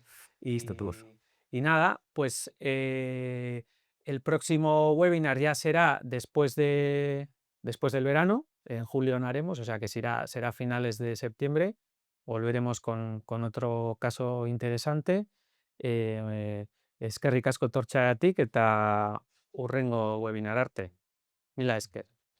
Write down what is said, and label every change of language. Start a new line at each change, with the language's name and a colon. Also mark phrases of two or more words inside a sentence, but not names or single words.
Spanish: esta luz. Y nada, pues el próximo webinar ya será después del verano, en julio no haremos, o sea que será a finales de septiembre. Volveremos con otro caso interesante.
Basque: Eskerrik asko tortxagatik eta hurrengo webinar arte. Mila esker.